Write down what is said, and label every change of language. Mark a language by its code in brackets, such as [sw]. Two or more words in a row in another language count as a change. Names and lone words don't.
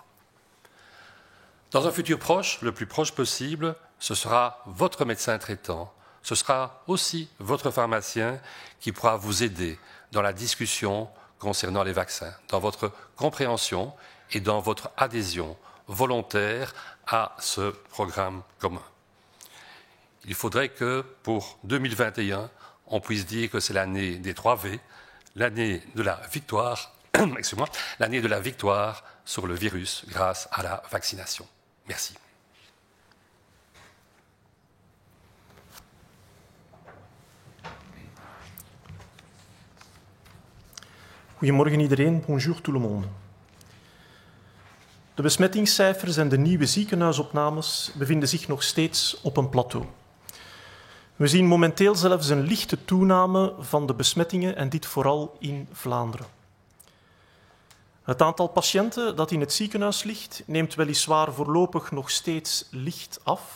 [fr] Dans un futur proche, le plus proche possible, ce sera votre médecin traitant, ce sera aussi votre pharmacien qui pourra vous aider dans la discussion concernant les vaccins, dans votre compréhension et dans votre adhésion volontaire à ce programme commun. Il faudrait que pour 2021, on puisse dire que c'est l'année des 3 V, l'année de la victoire, l'année de la victoire sur le virus grâce à la vaccination. Merci. [nl] Goedemorgen iedereen, [fr] bonjour tout le monde. [nl] De besmettingscijfers en de nieuwe ziekenhuisopnames bevinden zich nog steeds op een plateau. We zien momenteel zelfs een lichte toename van de besmettingen en dit vooral in Vlaanderen. Het aantal patiënten dat in het ziekenhuis ligt neemt weliswaar voorlopig nog steeds licht af.